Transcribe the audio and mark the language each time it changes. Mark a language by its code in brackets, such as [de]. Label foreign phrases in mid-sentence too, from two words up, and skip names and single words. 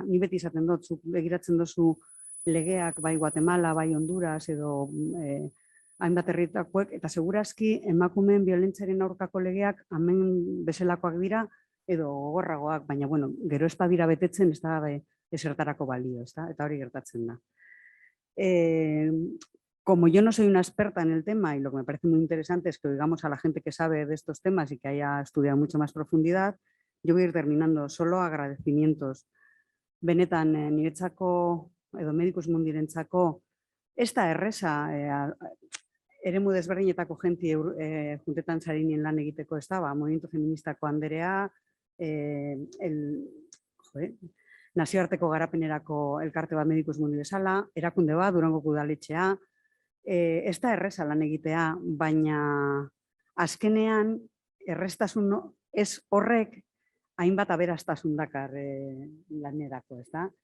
[eu] Ni beti izaten dut, begiratzen dozu legeak bai Guatemala, bai Honduras edo hainbat herrietakoek, eta segurazki emakumeen biolentziaren aurkako legeak hemen bezalakoak dira edo gogorragoak, baina bueno, gero ez badira betetzen ez da ezertarako balio, ez da? Eta hori gertatzen da. [es] como yo no soy una experta en el tema y lo que me parece muy interesante es que oigamos a la gente que sabe de estos temas y que haya estudiado mucho más profundidad, yo voy a ir terminando. Solo agradecimientos. [eu] Benetan, niretzako edo Medicus Mundirentzako ez da erresa eremu desberdinetako jenti juntetan zarinien lan egiteko, ez da, movimiento feministako anderea, nazioarteko garapenerako elkarte bat Medicus Mundi bezala, erakunde bat, Durangoko udaletxea, ez da erresa lan egitea, baina azkenean errestasun ez horrek hainbat aberastasun dakar lanerako, ez da?